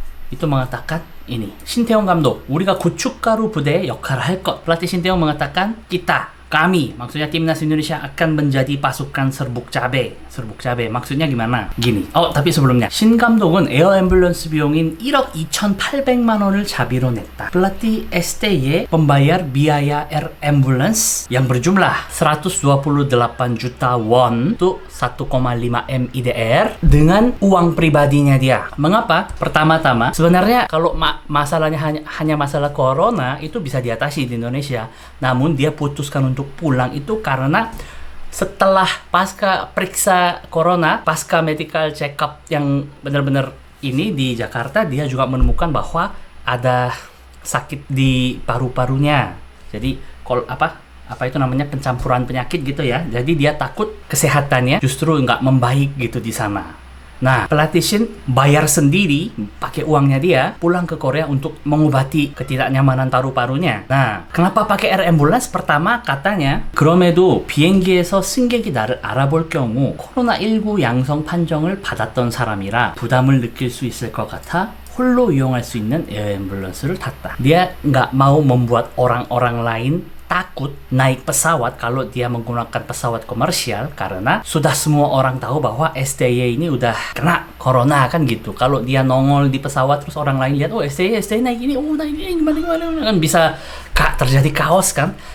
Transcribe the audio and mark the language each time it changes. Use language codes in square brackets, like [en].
[id] Itu mengatakan ini. Shin Tae-yong 감독, [ko] 우리가 고춧가루 부대의 역할을 할 것. [id] Pelatih Shin Tae-yong mengatakan kita kami, maksudnya timnas Indonesia akan menjadi pasukan serbuk cabe. Serbuk cabe maksudnya gimana? Gini. Tapi sebelumnya [ko] 신 감독은 에어 앰뷸런스 비용인 1억 2,800만 원을 자비로 냈다. [id] Pelatih STY membayar biaya air ambulance yang berjumlah 128 juta won itu 1,5 M IDR dengan uang pribadinya dia. Mengapa? Pertama-tama sebenarnya kalau masalahnya hanya masalah corona itu bisa diatasi di Indonesia. Namun dia putuskan untuk pulang itu karena setelah pasca periksa corona, pasca medical check up yang benar-benar ini di Jakarta, dia juga menemukan bahwa ada sakit di paru-parunya. Jadi kalau apa itu namanya pencampuran penyakit gitu ya. Jadi dia takut kesehatannya justru nggak membaik gitu di sana. Nah, pelatih Shin bayar sendiri, pakai uangnya dia, pulang ke Korea untuk mengobati ketidaknyamanan paru-parunya. Nah, kenapa pakai air ambulance? Pertama, katanya, [ko] 그럼에도 비행기에서 승객이 나를 알아볼 경우 코로나19 양성 판정을 받았던 사람이라 부담을 느낄 수 있을 것 같아 홀로 이용할 수 있는 에어 앰뷸런스를 탔다. [id] Dia nggak mau membuat orang-orang lain takut naik pesawat kalau dia menggunakan pesawat komersial karena sudah semua orang tahu bahwa STY ini udah kena corona kan gitu. Kalau dia nongol di pesawat terus orang lain lihat, oh STY naik ini, naik ini gimana kan bisa terjadi kaos kan.